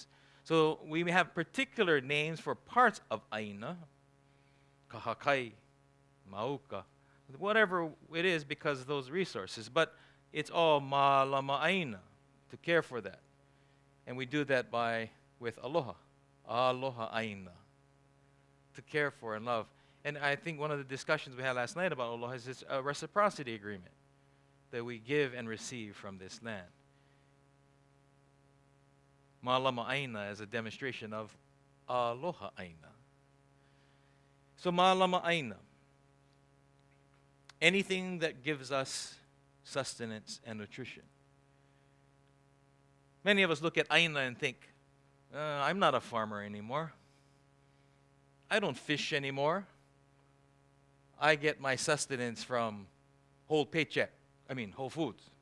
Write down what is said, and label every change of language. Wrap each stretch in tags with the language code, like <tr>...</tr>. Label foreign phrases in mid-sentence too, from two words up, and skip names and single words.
<en>So we have particular names for parts of</en> <haw>aina, kahakai, mauka,</haw> <en>whatever it is, because of those resources. But it's all</en> <haw>ma'alama aina,</haw> <en>to care for that. And we do that with</en> <haw>aloha, aloha aina,</haw> <en>to care for and love. And I think one of the discussions we had last night about aloha is this reciprocity agreement that we give and receive from this land.</en> <haw>Ma'alama aina</haw> <en>is a demonstration of</en> <haw>aloha aina.</haw> <en>So</en> <haw>ma'alama aina,</haw> <en>anything that gives us sustenance and nutrition. Many of us look at aina and think, I'm not a farmer anymore. I don't fish anymore. I get my sustenance from Whole Foods.</en>